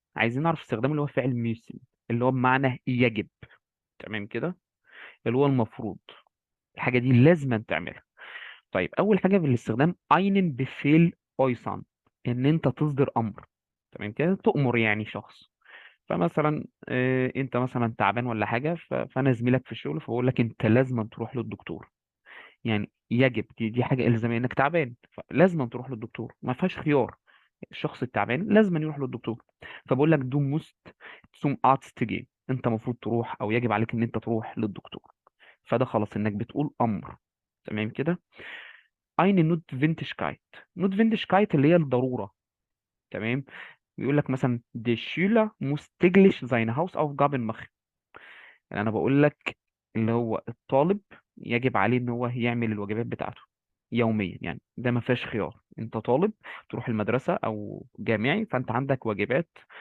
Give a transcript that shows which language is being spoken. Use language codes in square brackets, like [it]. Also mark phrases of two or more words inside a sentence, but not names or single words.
[ar] عايزين نعرف استخدام اللي هو فعل müssen، اللي هو بمعنى يجب. تمام كده، اللي هو المفروض، الحاجة دي لازم تعملها. طيب أول حاجة في الاستخدام [de] einen Befehl äußern، [ar] إن أنت تصدر أمر. تمام كده، تؤمر يعني شخص. فمثلا أنت مثلا تعبان ولا حاجة، فأنا زميلك في الشغل، فبقول لك أنت لازم تروح للدكتور. يعني يجب، دي حاجة إلزامية إنك تعبان، فلازم تروح للدكتور، ما فيهاش خيار. الشخص التعبان لازم يروح للدكتور. فبقول لك [de] du musst zum Arzt gehen، [ar] أنت المفروض تروح، أو يجب عليك إن أنت تروح للدكتور. فده خلاص إنك بتقول أمر. تمام كده. [de] eine Notwendigkeit، Notwendigkeit [ar] اللي هي الضرورة. تمام. بيقول لك مثلا [de] der Schüler muss täglich seine Hausaufgaben machen. [ar] يعني أنا بقول لك اللي هو الطالب يجب عليه إن هو يعمل الواجبات بتاعته يوميا. يعني ده ما فيهاش خيار، أنت طالب تروح المدرسة أو جامعي، فأنت عندك واجبات